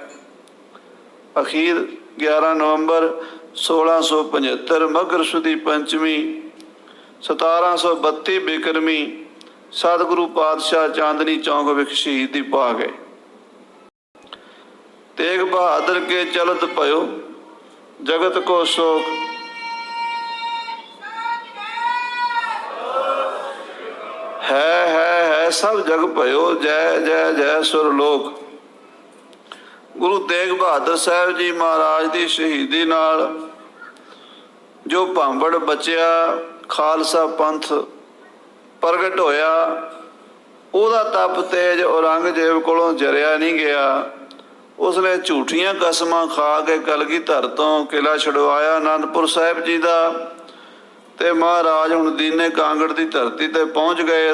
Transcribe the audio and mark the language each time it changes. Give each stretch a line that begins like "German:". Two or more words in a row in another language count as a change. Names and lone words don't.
Punjabi: ਅਖੀਰ 11 ਨਵੰਬਰ 1675 ਮੱਘਰ ਸੁਦੀ ਪੰਚਮੀ 1732 ਬਿਕ੍ਰਮੀ ਸਤਿਗੁਰੂ ਪਾਤਸ਼ਾਹ ਚਾਂਦਨੀ ਚੌਕ ਵਿਚ ਸ਼ਹੀਦੀ ਪਾ ਗਏ।
Braj: तेग बहादुर के चलत पयो जगत को शोक, है सब जग पयो जय जय जय सुरलोक।
Punjabi: ਗੁਰੂ ਤੇਗ ਬਹਾਦਰ ਸਾਹਬ ਜੀ ਮਹਾਰਾਜ ਕੀ ਸ਼ਹੀਦੀ ਨਾਲ ਜੋ ਭਾਂਬੜ ਬਚਿਆ, ਖਾਲਸਾ ਪੰਥ ਪ੍ਰਗਟ ਹੋਇਆ, ਉਹਦਾ ਤਪ ਤੇਜ ਔਰੰਗਜ਼ੇਬ ਕੋਲੋਂ ਜਰਿਆ ਨਹੀਂ ਗਿਆ। ਉਸਨੇ ਝੂਠੀਆਂ ਕਸਮਾਂ ਖਾ ਕੇ ਕਲਗੀਧਰ ਤੋ ਕਿਲਾ ਛੁੜਵਾਇਆ ਆਨੰਦਪੁਰ ਸਾਹਿਬ ਜੀ ਕਾ, ਤੇ ਮਹਾਰਾਜ ਹੁਣ ਦੀਨੇ ਕਾਂਗੜ ਕੀ ਧਰਤੀ ਤੇ ਪਹੁੰਚ ਗਏ।